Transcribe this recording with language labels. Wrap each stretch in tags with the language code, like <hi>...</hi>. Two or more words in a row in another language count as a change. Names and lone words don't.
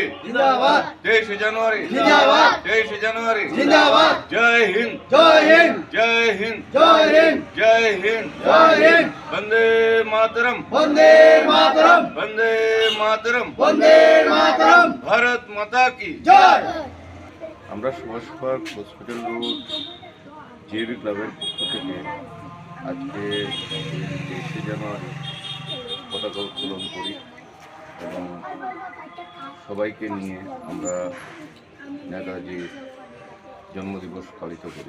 <hi>जिंदाबाद, 23 जनवरी जिंदाबाद, 23 जनवरी जिंदाबाद। जय हिंद जय हिंद, जय हिंद जय हिंद, जय हिंद जय हिंद। वंदे मातरम वंदे मातरम, वंदे मातरम वंदे मातरम। भारत माता की</hi> <bn>জয়। আমরা সুভাষ পার্ক হসপিটাল রোড জেবি ক্লাবের পক্ষ থেকে আজকে 23 জানুয়ারি পতাকা উত্তোলন করি এবং সবাইকে নিয়ে আমরা নেতাজির জন্মদিবস পালিত করি।</bn>